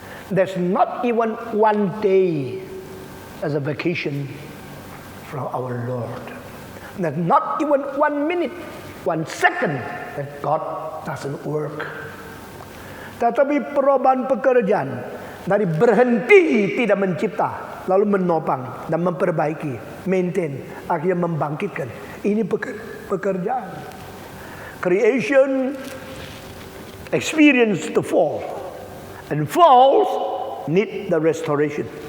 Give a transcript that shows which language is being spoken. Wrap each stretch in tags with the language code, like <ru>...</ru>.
<en>There's not even one day as a vacation from our Lord. There's not even 1 minute, 1 second that God doesn't work.</en> <id>Tetapi perubahan pekerjaan dari berhenti tidak mencipta, lalu menopang dan memperbaiki, maintain, akhirnya membangkitkan. Ini pekerjaan.</id> <en>Creation experience the fall, and falls need the restoration.</en>